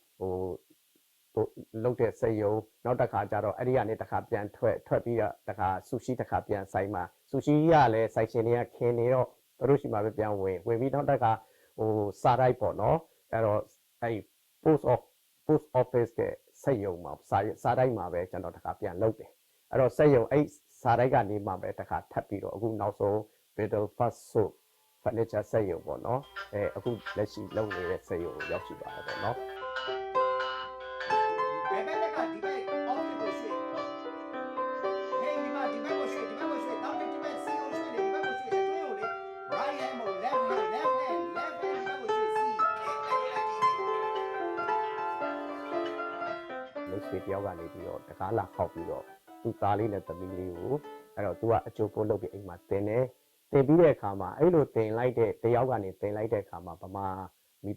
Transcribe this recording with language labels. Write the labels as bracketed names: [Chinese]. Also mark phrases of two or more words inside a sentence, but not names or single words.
[Burmese] လုပ်တဲ့စက်ရုံနောက်တစ်ခါကျတော့အဲ့ဒီကနေတစ်ခါပြန်ထွက်ပြီးတော့တစ်ခါဆူရှီတစ်ခါပြန်ဆိုင်မှာဆူရှီကလည်းဆိုင်ရှင်တွေကခင်းနေတော့တို့ရှိမှပဲပြန်ဝင်ပြီးနောက်တစ်ခါစာရိုက်ပေါ့နော်အဲ့တော့အဲ့ [English] post office [Burmese] ကစက်ရုံမှာစာရိုက်မှာပဲကျွန်တော်တစ်ခါပြန်လုပ်တယ်အဲ့တော့စက်ရုံအဲ့စာရိုက်ကနေမှပဲတစ်ခါထပ်ပြီးတော့အခုနောက်ဆုံး [English] middle first so furniture [Burmese] စက်ရုံပေါ့နော်အခုလက်ရှိလုပ်နေတဲ့စက်ရုံကိုရောက်ရှိပါတယ်ပေါ့နော် ဘယ်ဘက်ကဒီဘက် office ကိုရွှေ့ဟေးဒီဘက်ကိုရွှေ့နောက်ဒီဘက် CEO ရွှေ့လေဒီဘက်ကိုရွှေ့အတွင်းကိုလေ [English] right hand [Burmese] မဟုတ် [English] left hand [Burmese] ဒီဘက်ကိုရွှေ့ C မိတ်ဆွေတယောက်ကနေပြီးတော့တကားလာခောက်ပြီးတော့သူ့သားလေး နဲ့သမီးလေးကိုအဲ့တော့သူကအကျိုးပို့လုပ်ပြီးအိမ်မှာတင်တယ်တင်ပြီးတဲ့အခါမှာအဲ့လိုတင်လိုက်တဲ့တယောက်ကနေတင်လိုက်တဲ့အခါမှာဗမာမိ